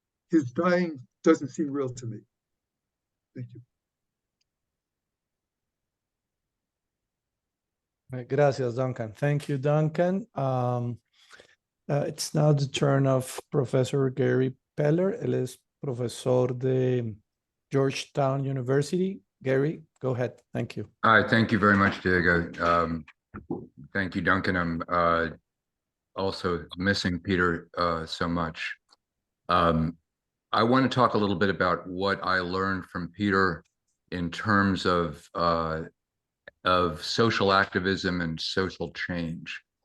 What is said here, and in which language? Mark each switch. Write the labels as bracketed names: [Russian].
[English] His dying doesn't seem real to me. Thank you. Gracias, Duncan. Thank you, Duncan. It's now the turn of Professor Gary Peller. [Spanish] Él es profesor de Georgetown University. [English] Gary, go ahead. Thank you. All right, thank you very much, Diego. Thank you, Duncan. I'm also missing Peter so much. I want to talk a little bit about what I learned from Peter in terms of social activism and social change.